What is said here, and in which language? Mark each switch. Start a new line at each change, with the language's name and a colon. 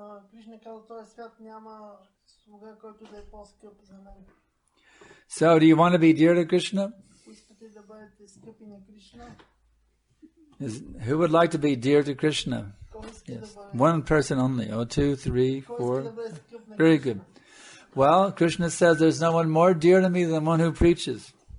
Bulgarian: Кришна казва, този свят няма слуга, който да е по-скъп за мен.
English: So, do you want to be dear to Krishna?
Bulgarian: Искате да бъдете скъпи на Кришна?
English: Who would like to be dear to Krishna? Yes. One person only. Oh, 2, 3, 4. Very good. Well, Krishna says there's no one more dear to me than one who preaches.